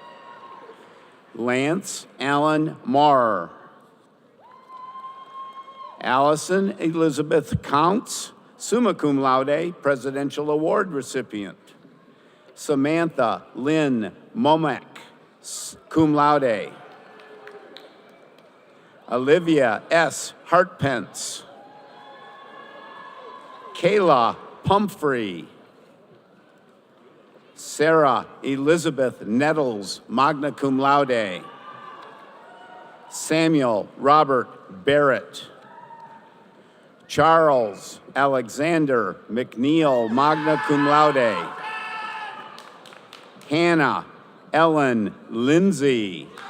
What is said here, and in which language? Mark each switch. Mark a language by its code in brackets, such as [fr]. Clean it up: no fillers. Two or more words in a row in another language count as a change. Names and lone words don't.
[en] Lance Allen Marr. Allison Elizabeth Counts, [la] summa cum laude, [en] Presidential Award recipient. Samantha Lynn Momek, [la] cum laude. [en] Olivia S. Hartpence. Kayla Pumphrey. Sarah Elizabeth Nettles, [la] magna cum laude. [en] Samuel Robert Barrett. Charles Alexander McNeil, [la] magna cum laude. [en] Hannah Ellen Lindsay.